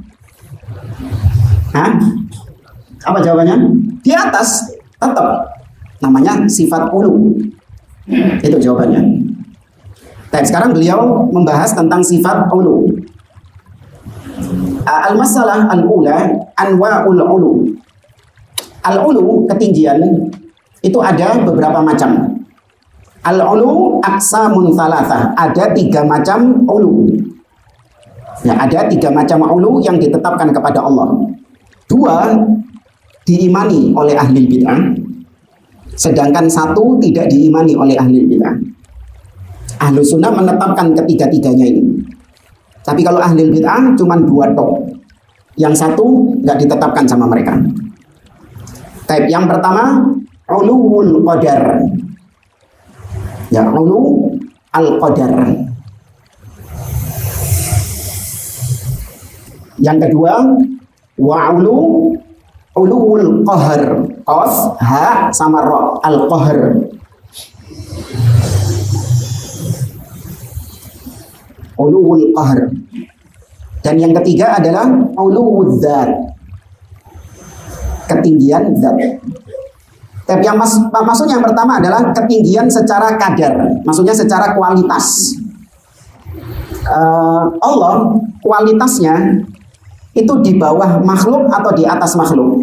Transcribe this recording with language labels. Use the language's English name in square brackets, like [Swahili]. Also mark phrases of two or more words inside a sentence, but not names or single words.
[Indonesian] Hah? Apa jawabannya? Di atas, tetap. Namanya sifat ulu. Itu jawabannya. Baik, sekarang beliau membahas tentang sifat ulu. [Arabic] المسألة الأولى أنواع العلو. [Indonesian] Al-ulu, ketinggian, itu ada beberapa macam. [Arabic] العلو أقسام ثلاثة. [Indonesian] Ada 3 macam ulu. Ya, ada 3 macam ulu yang ditetapkan kepada Allah. 2 diimani oleh ahli bid'ah, sedangkan 1 tidak diimani oleh ahli bid'ah. [Arabic] أهل السنة [Indonesian] menetapkan ketiga-tiganya ini. Tapi kalau ahli bid'ah cuma 2 tok. Yang 1 nggak ditetapkan sama mereka. Yang pertama, [Arabic] علو القدر. Ya, علو القدر. [Indonesian] Yang kedua, [Arabic] علو القهر. قاف هاء sama راء القهر علو القهر. [Indonesian] Dan yang ketiga adalah [Arabic] علو الذات. [Indonesian] Ketinggian zat. Tapi yang maksudnya yang pertama adalah ketinggian secara kadar, maksudnya secara kualitas. Allah kualitasnya itu di bawah makhluk atau di atas makhluk?